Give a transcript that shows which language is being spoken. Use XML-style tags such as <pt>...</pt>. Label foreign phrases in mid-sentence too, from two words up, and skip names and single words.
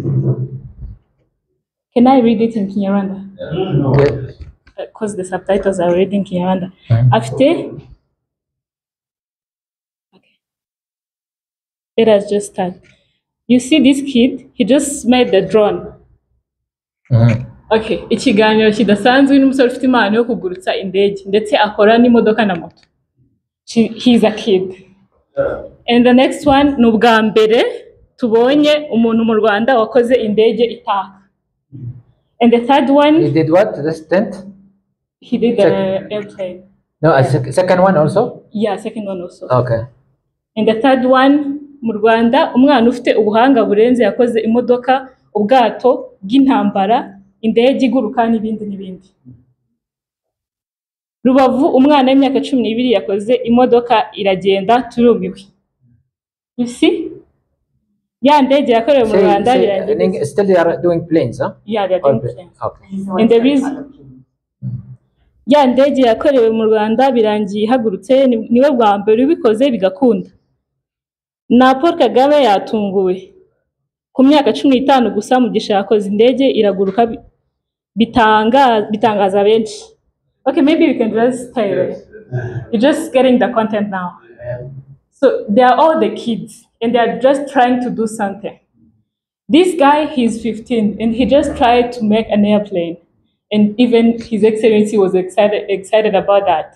<en>Can I read it in Kinyarwanda? Okay. Because the subtitles are already in Kinyarwanda. After, okay. Let us just start. You see this kid? He just made the drone. Okay.</en> <rw>Ikiganiro kidasanzwe n'umusore ufite impano yo kugurutsa indege ndetse akora n'imodoka na moto.</rw> <en>He's a kid. And the next one</en> <rw>ni ubwa mbere tubonye umuntu mu Rwanda wakoze indege itaka.</rw> <en>And the third one, He did what? The tent? he did the airplane. No, a second one also? Yeah, second one also. Okay. And the third one,</en> <rw>mu Rwanda umwana ufite ubuhanga burenze yakoze imodoka, ubwato bw'intambara, indege iguruka n'ibindi n'ibindi. Rubavu umwana w'imyaka 12 yakoze imodoka iragenda turumiwe.</rw> <en>You see? Yeah,</en> <rw>ndege yakorewe mu Rwanda birangiye.</rw> <en>Still they are doing planes, huh? Yeah, they are doing planes. Okay. And there is</en> <rw>ya ndege yakorewe mu Rwanda birangiye ihagurutse niwe bwa mbere ubikoze bigakunda. Na Paul Kagame yatunguwe. Ku myaka 15 gusa Mugisha yakoze indege iraguruka bitangaza benshi.</rw> <en>Okay, maybe we can just tell you're just getting the content now. So they are all the kids and they are just trying to do something. This guy, he's 15 and he just tried to make an airplane. And even His Excellency was excited about that.</en>